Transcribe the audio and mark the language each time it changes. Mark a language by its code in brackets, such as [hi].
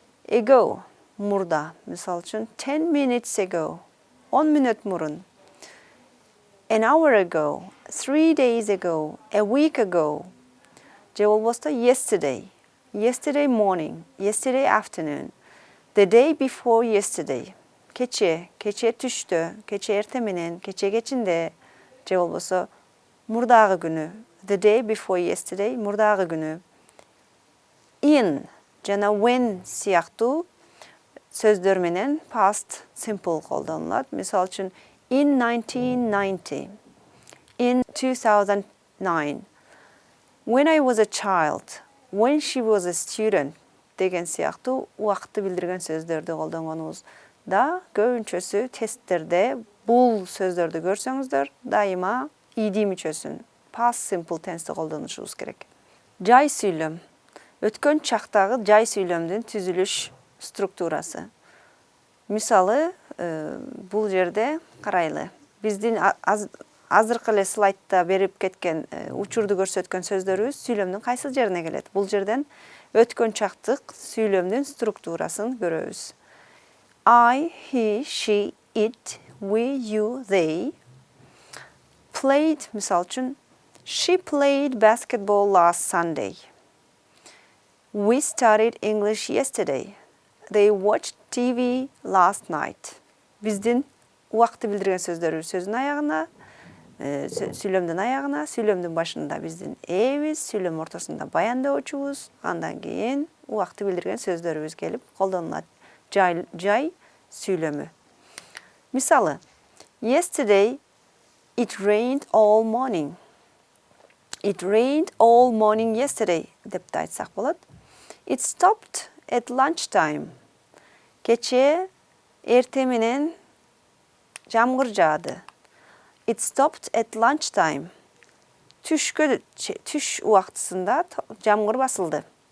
[ky] Ago, мурда, мисал үчүн, [en] 10 minutes ago, [ky] 10 мүнөт мурун. [en] An hour ago, 3 days ago, a week ago. [ky] Je болбосто [en] yesterday, yesterday morning, yesterday afternoon, the day before yesterday. [ky] Кече түштө, кече эртең менен, кече кечинде. Je болбосо мурдагы күнү, [en] the day before yesterday, [ky] мурдагы күнү. In жана when сыяктуу сөздөр менен past simple колдонулат. Мисал үчүн, [en] in 1990, in 2009, when I was a child, when she was a student [ky] деген сыяктуу убакытты билдирген сөздөрдү колдонгонубуз да көбүнчөсү тесттерде бул сөздөрдү көрсөңүздөр, дайыма ed мүчөсүн past simple tense'ти колдонушубуз керек. Жай сүйлөм. Өткөн чактагы жай сүйлөмдүн түзүлүш структурасы. Мисалы, бул жерде карайлы. Биздин азыркы эле слайдта берип кеткен учурду көрсөткөн сөздөрүбүз сүйлөмдүн кайсы жерине келет? Бул жерден өткөн чактык сүйлөмдүн структурасын көрөбүз. [en] I, he, she, it, we, you, they played, [ky] мисал үчүн, [en] she played basketball last Sunday. We studied English yesterday. They watched TV last night. [ky] Биздин убакытты билдирген сөздөрү сөздүн аягына, Süйлөмдүн аягына, süйлөмдүн башында биздин эбиз, süйлөм ортосунда баянdoочубуз, андан кийин убакты билдирген сөздөрүбүз келип колдонулат. Жай süйлөмү. Мисалы, [en] yesterday it rained all morning. It rained all morning yesterday [ky] деп да айтсак болот. [en] It stopped at lunchtime. [ky] Кече эрте менен жамгыр жаады. [en] It stopped at lunchtime. [ky] Түш убактысында жамгыр басылды.